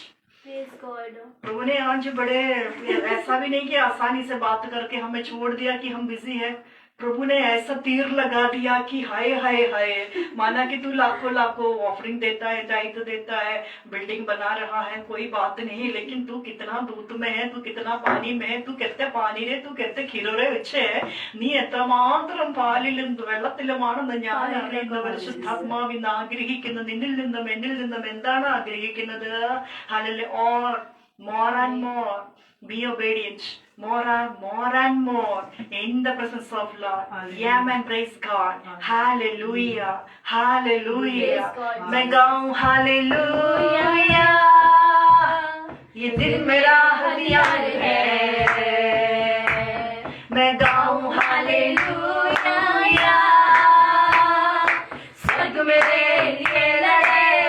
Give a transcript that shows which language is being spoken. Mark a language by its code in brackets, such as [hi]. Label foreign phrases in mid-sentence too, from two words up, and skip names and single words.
[hi] प्रभु ने आज बड़े, ऐसा भी नहीं कि आसानी से बात करके हमें छोड़ दिया कि हम बिजी है। प्रभु ने ऐसा तीर लगा दिया कि हाय हाय हाय, माना कि तू लाखों लाखों ऑफरिंग देता है, दायित्व देता है, बिल्डिंग बना रहा है, कोई बात नहीं, लेकिन तू कितना दूत में है, तू कितना पानी में है, तू कहते पानी रे, तू कहते खिलोरे [ml] വെച്ചേ നീ എത്രമാത്രം പാലിലും വെള്ളത്തിലുമാണെന്ന് ഞാൻ അറിയുന്ന പരിശുദ്ധാത്മാവിന്ന് ആഗ്രഹിക്കുന്നു. നിന്നിൽ നിന്നും എന്നിൽ നിന്നും എന്താണ് ആഗ്രഹിക്കുന്നത്? ഹല്ലേലൂയ. [en] ഓർ more and more be obedient, more and more in the presence of Lord. Amen. Praise God. Hallelujah. Hallelujah. [hi] मैं गाऊं hallelujah, ये दिल मेरा हथियार है। मैं गाऊं hallelujah, स्वर्ग मेरे लिए लड़े।